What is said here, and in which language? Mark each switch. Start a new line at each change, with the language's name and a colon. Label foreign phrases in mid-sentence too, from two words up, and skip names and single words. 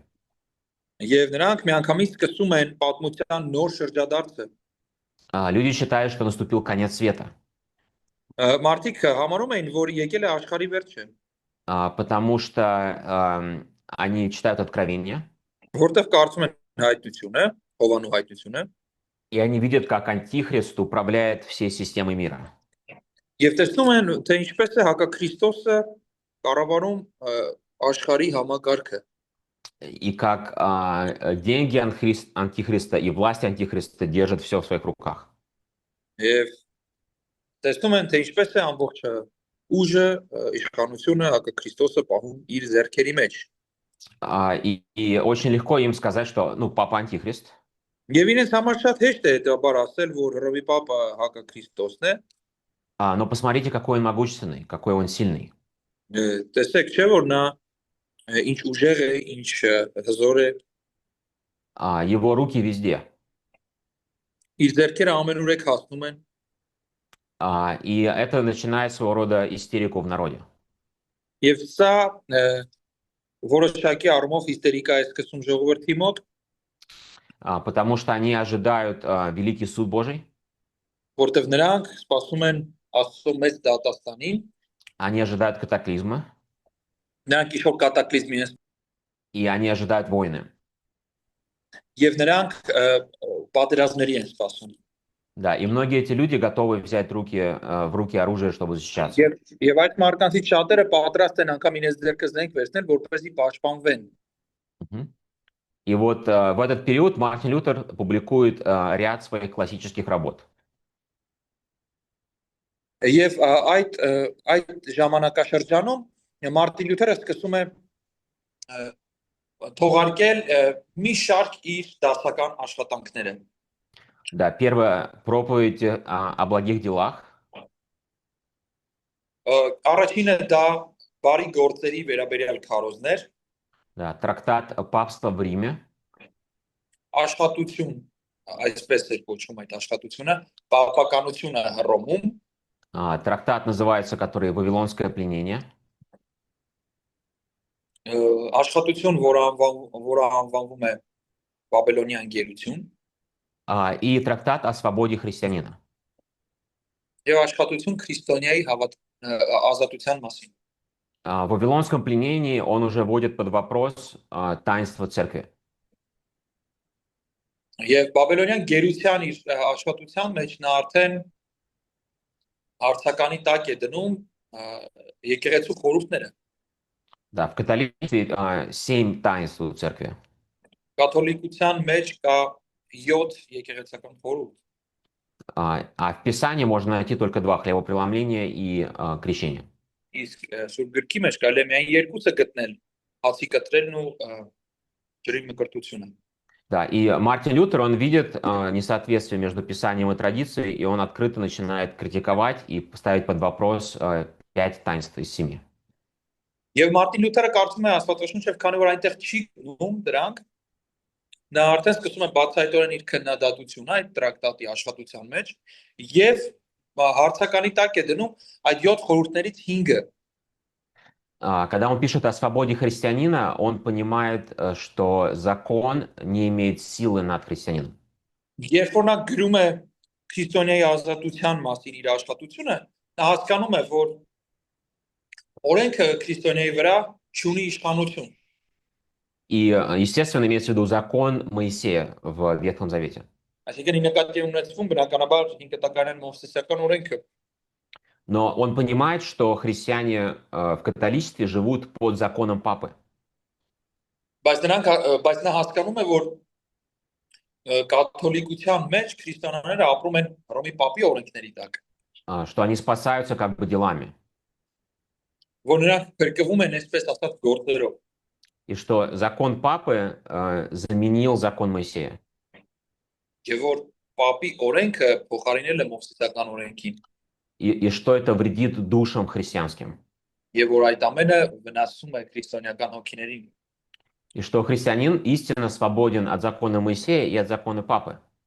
Armenian: Եվ նրանք միանգամից սկսում են պատմության նոր շրջադարձը։
Russian: Люди считают, что наступил конец света.
Armenian: Մարդիկ համարում են, որ եկել է աշխարհի վերջը։
Russian: Потому что они читают Откровение.
Armenian: Որտեղ կարծում են հայտնությունը, Հովանու հայտնությունը,
Russian: и они видят, как Антихрист управляет всей системой мира.
Armenian: Եվ տեսնում են, թե ինչպես է հակաքրիստոսը կառավարում աշխարհի համակարգը։
Russian: И как деньги Антихриста и власть Антихриста держат все в своих руках.
Armenian: Եվ տեսնում են, թե ինչպես է ամբողջ ուժը, իշխանությունը հակաքրիստոսը պահում իր ձեռքերի մեջ։
Russian: И очень легко им сказать, что папа Антихрист.
Armenian: Եվ իրենց համար շատ հեշտ է հետաբար ասել, որ Հռոմի Պապը հակաքրիստոսն է։
Russian: Но посмотрите, какой он могущественный, какой он сильный.
Armenian: Տեսեք, չէ՞ որ նա ինչ ուժեղ է, ինչ հզոր է։
Russian: Его руки везде.
Armenian: Իր ձեռքերը ամենուրեք հասնում են։
Russian: И это начинает своего рода истерику в народе.
Armenian: Եվ սա որոշակի առումով հիստերիկա է սկսում ժողովրդի մոտ,
Russian: потому что они ожидают великий суд Божий.
Armenian: Որտեղ նրանք սպասում են Աստծո մեծ դատաստանին,
Russian: они ожидают катаклизма.
Armenian: Նրանք ինչ-որ կատակլիզմի են։
Russian: И они ожидают войны.
Armenian: Եվ նրանք պատերազմների են սպասում։
Russian: Да, и многие эти люди готовы взять в руки оружие, чтобы защищаться.
Armenian: Եվ այդ մարդկանցից շատերը պատրաստ են անգամ իրենց ձեռքը զենք վերցնել, որպեսզի պաշտպանվեն։
Russian: И вот в этот период Мартин Лютер публикует ряд своих классических работ.
Armenian: Եվ այդ ժամանակաշրջանում Մարտին Լյութերը սկսում է թողարկել մի շարք իր դասական աշխատանքները։
Russian: Да, первая проповедь о благих делах.
Armenian: Առաջինը դա բարի գործերի վերաբերյալ քարոզներ։
Russian: Да, трактат «Папство в Риме».
Armenian: Աշխատություն, այսպես է կոչվում այդ աշխատությունը, պապականությունը Հռոմում։
Russian: Трактат называется, который «Вавилонское пленение».
Armenian: Աշխատություն, որը անվանվում է Բաբելոնյան գերություն։
Russian: И трактат о свободе христианина.
Armenian: Եվ աշխատություն քրիստոնյայի ազատության մասին։
Russian: В Вавилонском пленении он уже вводит под вопрос таинство церкви.
Armenian: Եվ Բաբելոնյան գերության իր աշխատության մեջ նա արդեն հարցականի տակ է դնում եկեղեցու խորհուրդները։
Russian: Да, в католичестве 7 таинств у церкви.
Armenian: Կաթոլիկության մեջ կա 7 եկեղեցական խորհուրդ,
Russian: А в Писании можно найти только два: хлебопреломления и крещение.
Armenian: իսկ Սուրբ գրքի մեջ կարելի է միայն երկուսը գտնել՝ հացի կտրելն ու ջրի մկրտությունը։
Russian: Да, и Мартин Лютер, он видит несоответствие между Писанием и традицией, и он открыто начинает критиковать и ставить под вопрос 5 таинств из 7.
Armenian: Եվ Մարտին Լյութերը կարծում է Աստվածաշունչը, քանի որ այնտեղ չի գնում դրանք, նա արդեն սկսում է բացահայտորեն իր քննադատությունը այդ տրակտատի աշխատության մեջ եւ հարցականի տակ է դնում այդ 7 խորհուրդներից 5-ը։
Russian: Когда он пишет о свободе христианина, он понимает, что закон не имеет силы над христианином.
Armenian: Երբ որ նա գրում է քրիստոնեի ազատության մասին իր աշխատությունը, նա հասկանում է, որ օրենքը քրիստոնեի վրա չունի իշխանություն։
Russian: И, естественно, имеется в виду закон Моисея в Ветхом Завете.
Armenian: Այսինքն նկատի ունեցվում բնականաբար 5 տականեն մովսեսական օրենքը։
Russian: Но он понимает, что христиане в католичестве живут под законом Папы.
Armenian: Բայց նա հասկանում է, որ կաթոլիկության մեջ քրիստոնյաները ապրում են Հռոմի Պապի օրենքների տակ,
Russian: Что они спасаются как бы делами.
Armenian: որ նրանք փրկվում են այսպես ասած գործերով։
Russian: И что закон Папы заменил закон Моисея.
Armenian: Եվ որ Պապի օրենքը փոխարինել է մովսեսական օրենքին։
Russian: И что это вредит душам христианским.
Armenian: Եվ որ այդ ամենը վնասում է քրիստոնեական հոգիներին։
Russian: И что христианин истинно свободен от закона Моисея и от закона Папы.